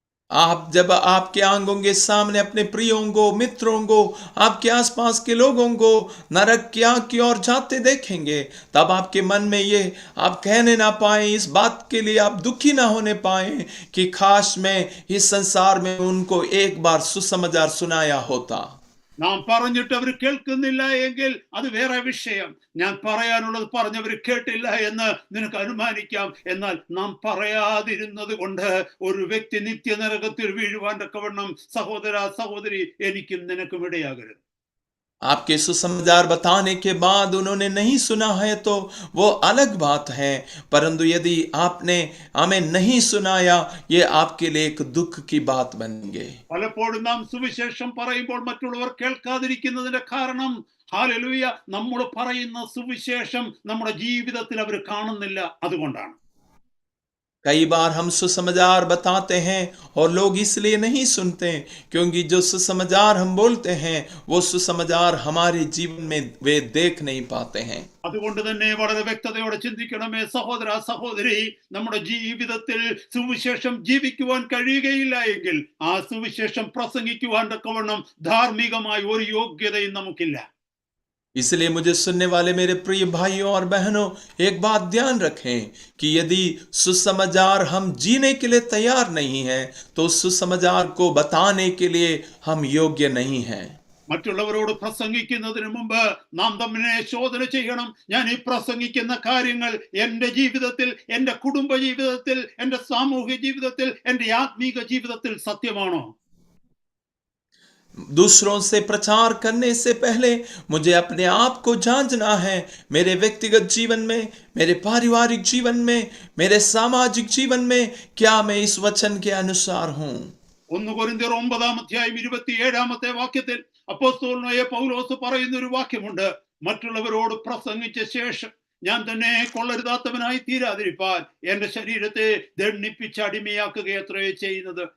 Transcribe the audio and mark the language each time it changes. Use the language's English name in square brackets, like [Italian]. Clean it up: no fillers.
[Hindi] आप जब आपके आंगों के सामने अपने प्रियों को, मित्रों को, आपके आसपास के लोगों को नरक की आग की ओर जाते देखेंगे, तब आपके मन में ये आप कहने ना पाए, इस बात के लिए आप दुखी ना होने पाए कि काश मैं इस संसार में उनको एक बार सुसमाचार सुनाया होता. [Malayalam] നാം പറഞ്ഞിട്ട് അവർ കേൾക്കുന്നില്ല എങ്കിൽ അത് വേറെ വിഷയം. ഞാൻ പറയാനുള്ളത് പറഞ്ഞവർ കേട്ടില്ല എന്ന് നിനക്ക് അനുമാനിക്കാം. എന്നാൽ നാം പറയാതിരുന്നത് കൊണ്ട് ഒരു വ്യക്തി നിത്യനരകത്തിൽ വീഴുവാൻ തക്കവണ്ണം സഹോദര സഹോദരി എനിക്കും നിനക്കും ഇടയാകരുത്. [Hindi] आपके सुसमाचार बताने के बाद उन्होंने नहीं सुना है तो वो अलग बात है, परंतु यदि आपने हमें नहीं सुनाया, ये आपके लिए एक दुख की बात बनेंगे. [Malayalam] പലപ്പോഴും നാം സുവിശേഷം പറയുമ്പോൾ മറ്റുള്ളവർ കേൾക്കാതിരിക്കുന്നതിന്റെ കാരണം, ഹല്ലേലൂയ, നമ്മൾ പറയുന്ന സുവിശേഷം നമ്മുടെ ജീവിതത്തിൽ അവർ കാണുന്നില്ല, അതുകൊണ്ടാണ്. [Hindi] कई बार हम सुसमाचार बताते हैं और लोग इसलिए नहीं सुनते क्योंकि जो सुसमाचार हम बोलते हैं वो सुसमाचार हमारे जीवन में वे देख नहीं पाते हैं. [Malayalam] അതുകൊണ്ട് തന്നെ വളരെ വ്യക്തതയോടെ ചിന്തിക്കണമേ സഹോദര സഹോദരി, നമ്മുടെ ജീവിതത്തിൽ സുവിശേഷം ജീവിക്കുവാൻ കഴിയുകയില്ല എങ്കിൽ ആ സുവിശേഷം പ്രസംഗിക്കുവാൻ തക്കവണ്ണം ധാർമ്മികമായ ഒരു യോഗ്യതയും നമുക്കില്ല. [Hindi] इसलिए मुझे सुनने वाले मेरे प्रिय भाइयों और बहनों, एक बात ध्यान रखें कि यदि सुसमाचार हम जीने के लिए तैयार नहीं हैं, तो सुसमाचार को बताने के लिए हम योग्य नहीं हैं. [Malayalam] മറ്റുള്ളവരോട് പ്രസംഗിക്കുന്നതിന് മുമ്പ് നാം തമ്മിനെ ശോധന ചെയ്യണം. ഞാൻ ഈ പ്രസംഗിക്കുന്ന കാര്യങ്ങൾ എൻ്റെ ജീവിതത്തിൽ, എൻ്റെ കുടുംബ ജീവിതത്തിൽ, എൻ്റെ സാമൂഹിക ജീവിതത്തിൽ, എൻ്റെ ആത്മീക ജീവിതത്തിൽ സത്യമാണോ? [Hindi] दूसरों से प्रचार करने से पहले मुझे अपने आप को जांचना है. मेरे व्यक्तिगत जीवन में, मेरे पारिवारिक जीवन में, मेरे सामाजिक जीवन में क्या मैं इस वचन के अनुसार हूं. [Malayalam] 1 കൊരിന്ത്യർ 9:27 വാക്യത്തിൽ അപ്പോസ്തലനായ പൗലോസ് പറയുന്ന ഒരു വാക്യമുണ്ട്. മറ്റുള്ളവരോട് പ്രസംഗിച്ച ശേഷം ഞാൻ തന്നെ കൊള്ളരുതാത്തവനായി തീരാതിരിപ്പാൻ എന്റെ ശരീരത്തെ ദണ്ഡിപ്പിച്ച് അടിമയാക്കുകയത്രേ ചെയ്യുന്നത്.